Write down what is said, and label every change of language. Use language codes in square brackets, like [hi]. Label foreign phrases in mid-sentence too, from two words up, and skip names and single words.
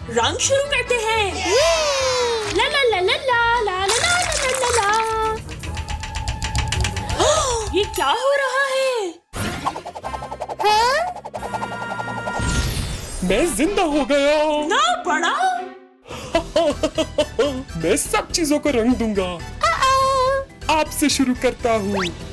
[hi] रंग शुरू करते हैं। ला ला ला ला ला ला ला ला ला ला ला। ये क्या हो रहा है? मैं जिंदा हो गया। ना बड़ा। मैं सब चीजों को रंग दूंगा। आपसे शुरू करता हूँ।